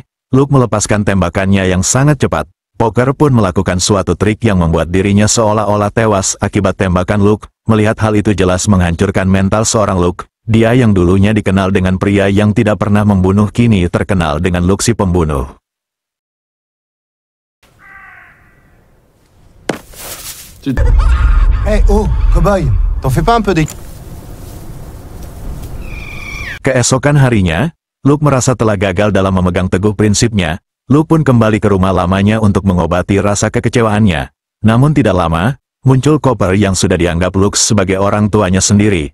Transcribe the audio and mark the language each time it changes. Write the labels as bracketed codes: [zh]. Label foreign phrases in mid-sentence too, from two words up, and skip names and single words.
[id] Luke melepaskan tembakannya yang sangat cepat. Poker pun melakukan suatu trik yang membuat dirinya seolah-olah tewas akibat tembakan Luke. Melihat hal itu jelas menghancurkan mental seorang Luke. Dia yang dulunya dikenal dengan pria yang tidak pernah membunuh kini terkenal dengan Luke si pembunuh. [fr] Hey, oh, cowboy, t'en fais pas un peu des... [id] Keesokan harinya, Luke merasa telah gagal dalam memegang teguh prinsipnya. Luke pun kembali ke rumah lamanya untuk mengobati rasa kekecewaannya. Namun tidak lama, muncul Copper yang sudah dianggap Luke sebagai orang tuanya sendiri.